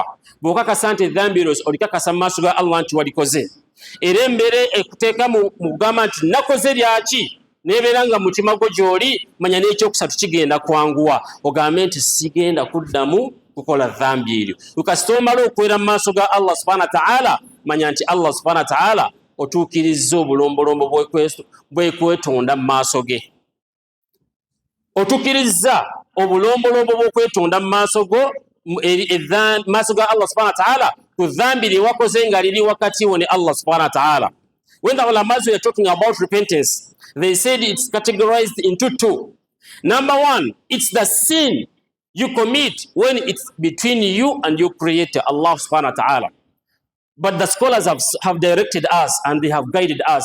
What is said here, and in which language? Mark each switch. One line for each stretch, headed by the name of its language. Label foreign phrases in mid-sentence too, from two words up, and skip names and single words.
Ganda: Bw'okakasa nti edhambi eryo olikakasa mu maaso ga Allah nti walikoze, era embeera ekuteeka mu kugamba nti nakoze lyaki, nebeera nga mutima gwo gy'oli, manya n'ekyokusatu kigenda kwanguwa, ogambe nti sigenda kuddamu kukola dhambi eryo. Kasita omala okwera mu maaso ga Allah
Arabic: سبحانه وتعالى,
Ganda: manya nti Allah
Arabic: سبحانه وتعالى
Ganda: otuukirizza obulombolombo bwekwetonda mu maaso ge. Otuukirizza obulombolombo bw'okwetonda mu maaso go, maaso ga Allah
Arabic: سبحانه وتعالى
Ganda: ku dhambi lye wakoze nga liri wakati wo ne Allah
Arabic: سبحانه وتعالى.
English: When the ulamas were talking about repentance, they said it's categorized into two. Number one, it's the sin you commit when it's between you and your creator, Allah
Arabic: سبحانه وتعالى.
English: But the scholars have directed us and they have guided us.